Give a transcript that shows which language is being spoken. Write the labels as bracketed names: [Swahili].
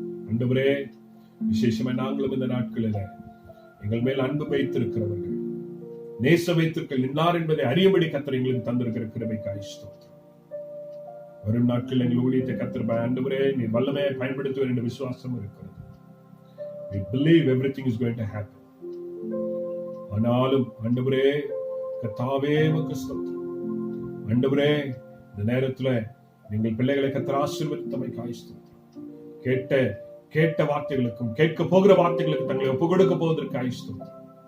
[Tamil] ஆண்டவரே, விசேஷமாய் நாங்களும் இந்த நாட்களில் எங்கள் மேல் அன்பு வைத்திருக்கிறவர்கள், நேச வைத்திருக்க இன்னார் என்பதை அறியபடி கர்த்தர் எங்களுக்கு தந்திருக்கிற கிருபைக்காய் ஸ்தோத்திரம். வரும் நாட்கள் எங்கள் ஊழியத்தை கர்த்தர் ஆண்டவரே நீர் வல்லமையை பயன்படுத்துவார் என்ற விசுவாசம் இருக்கிறது. [English] We believe everything is going to happen. [Tamil] ஆனாலும் ஆண்டவரே கர்த்தாவே உமக்கு ஸ்தோத்திரம். ஆண்டவரே, இந்த நேரத்துல நீங்கள் பிள்ளைகளை கர்த்தர் ஆசீர்வதித்தமைக்காய் ஸ்தோத்திரம். கேட்ட வார்த்தைகளுக்கும் கேட்க போகிற வார்த்தைகளுக்கு தங்களை ஒப்பு கொடுக்க போவதற்கு ஸ்தோத்திரம்.